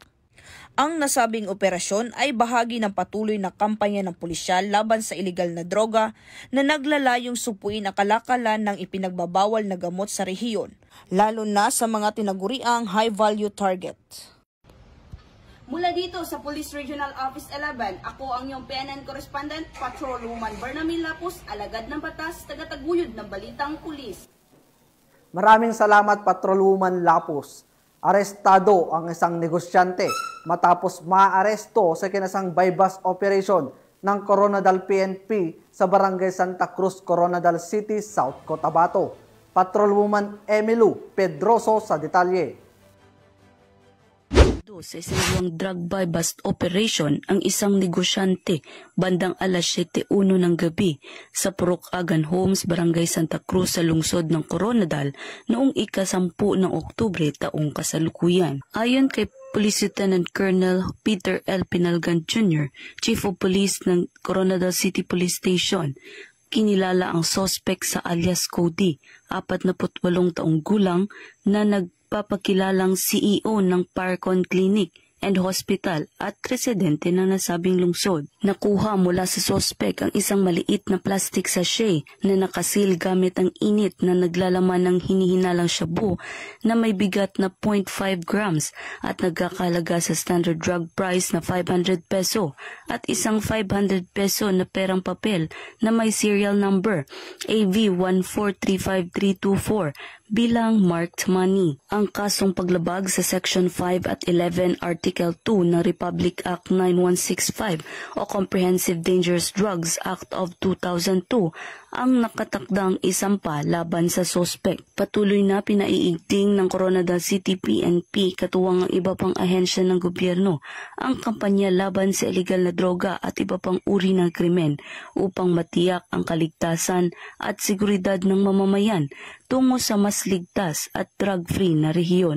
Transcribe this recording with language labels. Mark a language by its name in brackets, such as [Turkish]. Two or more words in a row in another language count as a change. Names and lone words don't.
[Filipino] Ang nasabing operasyon ay bahagi ng patuloy na kampanya ng pulisyal laban sa iligal na droga na naglalayong supuin ang kalakalan ng ipinagbabawal na gamot sa rehiyon, lalo na sa mga tinaguriang [English] high-value target. [Filipino] Mula dito sa Police Regional Office 11, ako ang iyong [English] PNN Correspondent, [Filipino] Patrolwoman Berna May Lapus, alagad ng batas, tagataguyod ng Balitang Pulis. Maraming salamat Patrolwoman Lapus. Arestado ang isang negosyante matapos maaresto sa kinasang [English] by-bust operation [Filipino] ng Coronadal PNP sa Barangay Santa Cruz, Coronadal City, South Cotabato. Patrolwoman Emilu Pedroso sa detalye. Sa isang [English] drug buy-bust operation [Filipino] ang isang negosyante bandang alas 7:01 ng gabi sa Purok Agan Homes, Barangay Santa Cruz sa lungsod ng Coronadal noong ika-10 ng Oktubre taong kasalukuyan. Ayon kay [English] Police Lieutenant Colonel [Filipino] Peter L. Pinalgan Jr., [English] Chief of Police [Filipino] ng Coronadal City Police Station, kinilala ang suspect sa alias Cody, 48 taong gulang na nagpapakilalang CEO ng Parcon Clinic and Hospital at residente ng nasabing lungsod. Nakuha mula sa suspect ang isang maliit na [English] plastic sachet [Filipino] na nakasil gamit ang init na naglalaman ng hinihinalang shabu na may bigat na 0.5 grams at nagkakalaga sa [English] standard drug price [Filipino] na 500 peso at isang 500 peso na perang papel na may [English] serial number [Filipino] AV1435324 bilang [English] marked money. [Filipino] Ang kasong paglabag sa Section 5 at 11 Article 2 ng Republic Act 9165 o Comprehensive Dangerous Drugs Act of 2002 ang nakatakdang isampa laban sa suspect. Patuloy na pinaiigting ng Coronadal City PNP katuwang ang iba pang ahensya ng gobyerno ang kampanya laban sa iligal na droga at iba pang uri ng krimen upang matiyak ang kaligtasan at seguridad ng mamamayan tungo sa mas ligtas at drug-free na rehiyon.